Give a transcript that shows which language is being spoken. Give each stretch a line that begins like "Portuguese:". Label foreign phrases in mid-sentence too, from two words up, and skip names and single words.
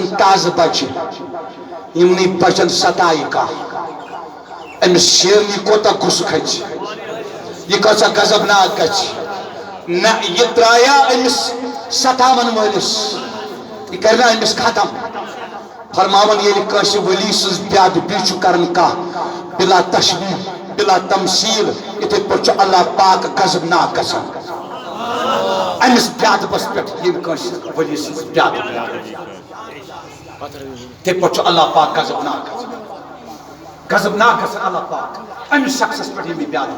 Kashmiri: تازٕ بچہِ یِمنٕے بچن ستایہِ کانٛہہ أمِس شیرنی کوتاہ غُصہٕ کھژِ یہِ کۭژاہ غضبناک گژھِ نہ یہِ ترٛایا أمِس ستاون وٲلِس یہِ کرِ نہ أمِس ختم فرماون ییٚلہِ کٲنٛسہِ ؤلی سٕنٛز بیادبی چھُ کران کانٛہہ بلا تشبیہ بلا تمثیل یِتھے پٲٹھۍ چھُ اللہ پاک غضبناک گژھان أمِس بیادبس پٮ۪ٹھ ییٚمہِ کٲنٛسہِ ؤلی سٕنٛز بیادبی یِتھے پٲٹھۍ چھُ اللہ پاک غضبناک گژھان اللہ پاک أمِس شخصس پٮ۪ٹھ ییٚمہِ بیادبی